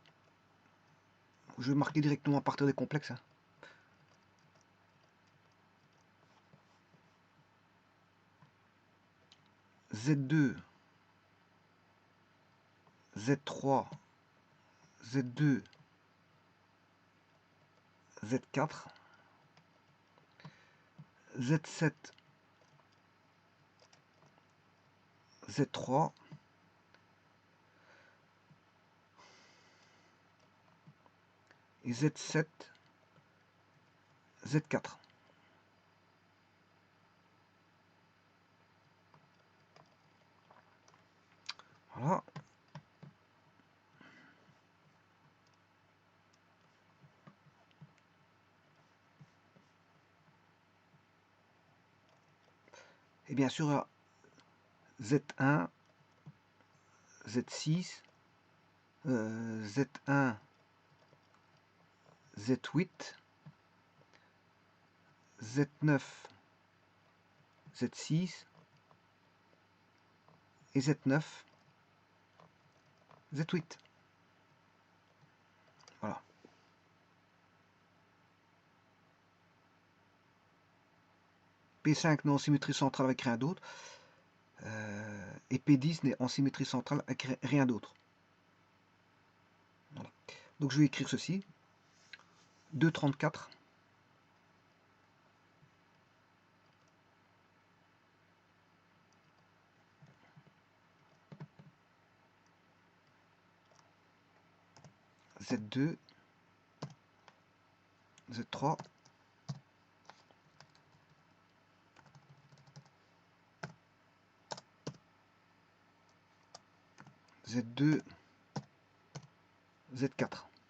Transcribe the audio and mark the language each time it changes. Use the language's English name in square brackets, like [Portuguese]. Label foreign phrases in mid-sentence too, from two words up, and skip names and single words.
[French] Je vais marquer directement à partir des complexes. Hein. Z2, Z3, Z2, Z4, Z7, Z3, et Z7, Z4. Voilà. Et bien sûr, Z1, Z6, Z1, Z8, Z9, Z6 et Z9, Z8. Voilà. P5 n'est en symétrie centrale avec rien d'autre. Et P10 n'est en symétrie centrale avec rien d'autre. Voilà. Donc je vais écrire ceci. 2,34. Z2, Z3, Z2, Z4.